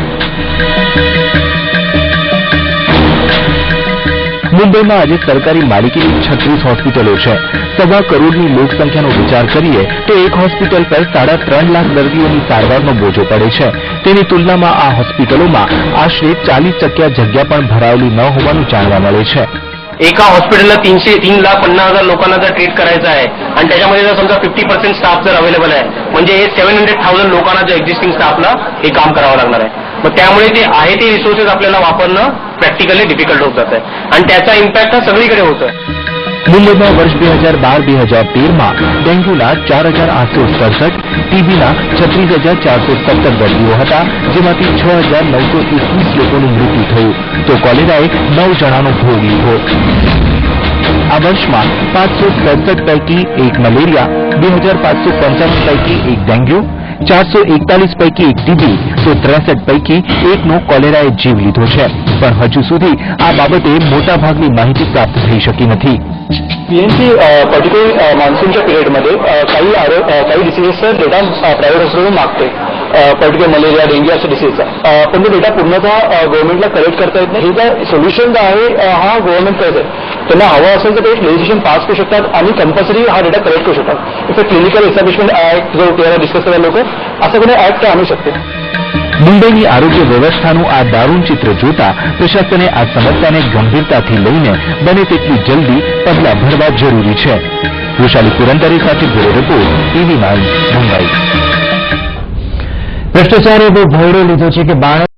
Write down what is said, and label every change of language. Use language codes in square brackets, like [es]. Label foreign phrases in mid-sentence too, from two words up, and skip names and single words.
[gu] મુંબઈમાં આજે સરકારી માલિકીની 36 હોસ્પિટલો છે। 1.25 કરોડની લોકસંખ્યાનો વિચાર કરીએ તો એક હોસ્પિટલ પર 3.5 લાખ દર્દીઓની સારવારનો બોજો પડે છે। તેની તુલનામાં આ હોસ્પિટલોમાં આશરે 40% જગ્યા પણ ભરાયલી ન होવાનું જાણવા મળે છે। [mr] एका हॉस्पिटलला 3,50,000 लोकांना जर ट्रीट करायचं आहे आणि त्याच्यामध्ये जर समजा 50% स्टाफ जर अवेलेबल आहे म्हणजे हे 700,000 लोकांना जो एक्झिस्टिंग स्टाफला हे काम करावं लागणार आहे। मग त्यामुळे ते आहे ते रिसोर्सेस आपल्याला वापरणं [en] practically difficult [mr] होत जात आहे आणि त्याचा इम्पॅक्ट हा सगळीकडे होतोय। [gu] मुंबईમાં વર્ષ 2012-2013માં ડેન્ગ્યુના 4,867, ટીબીના 36,417 દર્દીઓ હતા, જેમાંથી 6,921 લોકોનું મૃત્યુ થયું, તો કોલેરાએ 9 જણાનો ભોગ લીધો। આ વર્ષમાં 567 પૈકી 1 મલેરિયા, 2,555 પૈકી 1 ડેન્ગ્યુ, 441 પૈકી 1 ટીબી, તો 63 પૈકી 1નો કોલેરાએ જીવ લીધો છે। પણ હજુ સુધી આ બાબતે મોટાભાગની માહિતી પ્રાપ્ત થઈ શકી નથી। [mr] पीएनसी पर्टिक्युलर मान्सूनच्या पिरियडमध्ये काही डिसीजेसचा डेटा [en] private hospital [mr] मागते, पर्टिक्युलर मलेरिया, डेंग्यू अशा डिसीजचा, पण तो डेटा पूर्णतः गव्हर्नमेंटला कलेक्ट करता येत नाही। हे जे सोल्युशन आहे हा गव्हर्नमेंट करत आहे, त्यांना हवं असेल तर ते [en] legislation pass [mr] करू शकतात आणि कंपल्सरी हा डेटा कलेक्ट करू शकतात। इथे [en] clinical establishment act [mr] जो त्याला डिस्कस करायला लोक असं कोणी ऍक्ट आणू शकते। [gu] મુંબઈની આરોગ્ય વ્યવસ્થાનું આ દારૂણ ચિત્ર જોતા પ્રશાસને આ સમસ્યાને ગંભીરતાથી લઈને બને તેટલી જલ્દી પગલાં ભરવા જરૂરી છે। વૃષાલી પુરંદરે સાથે બ્યુરો રિપોર્ટ, TV9 મુંબઈ। ભ્રષ્ટાચારે એવો ભોયડો લીધો છે કે